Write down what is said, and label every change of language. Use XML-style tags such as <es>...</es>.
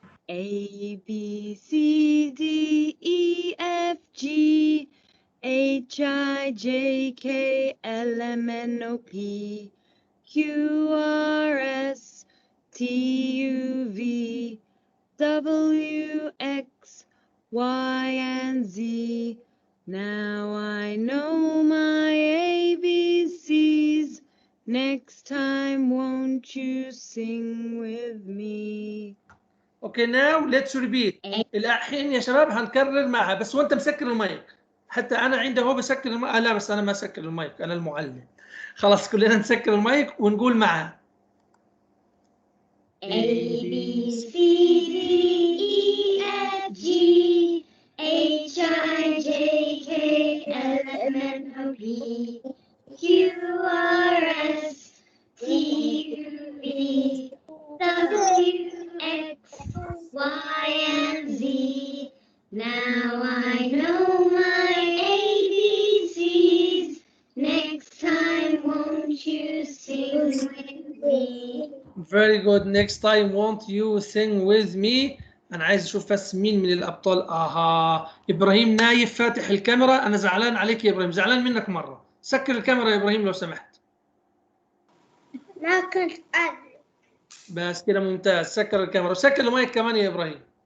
<en>A B C D E F G H I J K L M N O P Q R S T U V W X Y and Z. Now I know my ABCs. Next time won't you sing with me? Okay now let's repeat.</en> <ar>الحين يا شباب هنكرر معها بس وانت مسكر المايك. حتى انا عندي هو بسكر المايك. لا بس انا ما اسكر المايك، انا المعلم. خلاص كلنا نسكر المايك ونقول معها.</ar> <en>A B C D E F G H I J K L M N O P Q R S T U V W X Y and Z. Now I know my ABCs. Next time won't you sing with me? Very good. Next time won't you sing with me.</en> <ar>انا عايز اشوف بس مين من الابطال. ابراهيم نايف فاتح الكاميرا. انا زعلان عليك يا ابراهيم، زعلان منك مره. سكر الكاميرا يا ابراهيم لو سمحت. لا كنت بس كده ممتاز. سكر الكاميرا وسكر المايك كمان يا ابراهيم.</ar>